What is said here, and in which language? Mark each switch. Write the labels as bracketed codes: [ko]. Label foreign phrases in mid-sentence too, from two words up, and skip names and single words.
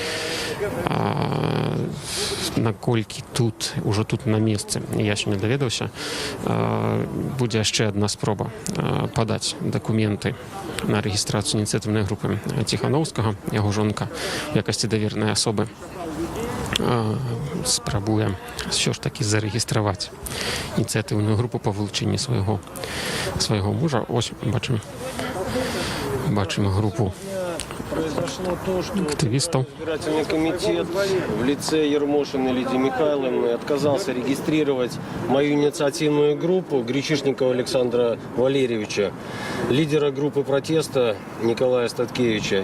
[be] Наколькі тут, ужо тут на месцы, я сёння даведаўся, будзе яшчэ адна спроба падаць дакументы на рэгістрацыю ініцыятыўнай групы Ціханаўскага. Яго жонка в якасці давернай асобы спрабуе ўсё ж такі зарэгістраваць ініцыятыўную групу па вылучэнні свайго мужа. Ось бачым групу [ru] Произошло то, что активистов. избирательный комитет в лице Ермошиной Лидии Михайловны отказался регистрировать мою инициативную группу Гречишникова Александра Валерьевича, лидера группы протеста Николая Статкевича.